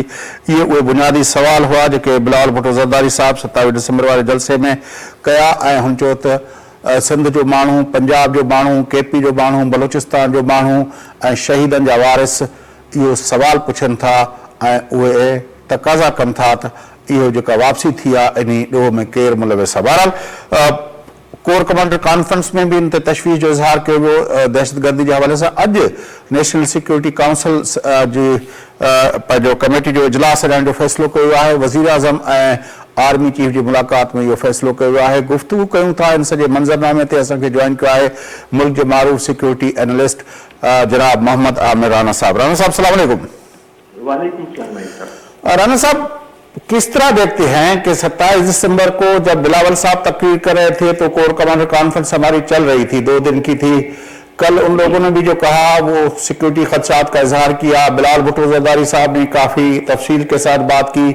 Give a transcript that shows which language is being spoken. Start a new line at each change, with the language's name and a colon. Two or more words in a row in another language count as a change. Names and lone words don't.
Sindhi: इहे उहे बुनियादी सवाल हुआ जेके बिलावल भुट्टो ज़रदारी साहब 27 दिसंबर वारे जलसे में कया ऐं हुन चयो त सिंध जो माण्हू, पंजाब जो माण्हू, केपी जो माण्हू, बलोचिस्तान जो माण्हू ऐं शहीदनि जा वारिस इहो सवाल पुछनि था ऐं उहे तक़ाज़ा कनि था त इहो जेका वापसी थी आहे इन ॾोह में केरु मुलविस आहे। बहरहाल
English: corps commander conference
Sindhi: में भी इन ते तशवीश जो इज़हार किया वियो
Urdu: دہشت گردی کے حوالے سے.
Sindhi: अॼु
English: national security council
Sindhi: जी पंहिंजो कमेटी जो इजलास हलाइण जो फ़ैसिलो कयो आहे। वज़ीर आज़म ऐं
English: army chief
Sindhi: की मुलाकात में इहो फ़ैसिलो कयो आहे। गुफ़्तगू कयूं था इन सॼे मंज़रनामे ते। असांखे जॉइन कयो आहे
Urdu: ملک کے معروف
English: security analyst
Sindhi: जनाब मोहम्मद आमिर राना साहब। राना साहब
Arabic: سلام عليكم. وعليكم سلام.
Urdu: رانا صاحب، کس طرح دیکھتے ہیں کہ 27 دسمبر کو جب بلاول صاحب تقریر کر رہے تھے تو
English: corps commander conference
Urdu: ہماری چل رہی تھی، 2 دن کی تھی. کل ان لوگوں نے بھی جو کہا وہ سیکیورٹی خدشات کا اظہار کیا. بلاول بھٹو زرداری صاحب نے کافی تفصیل کے ساتھ بات کی.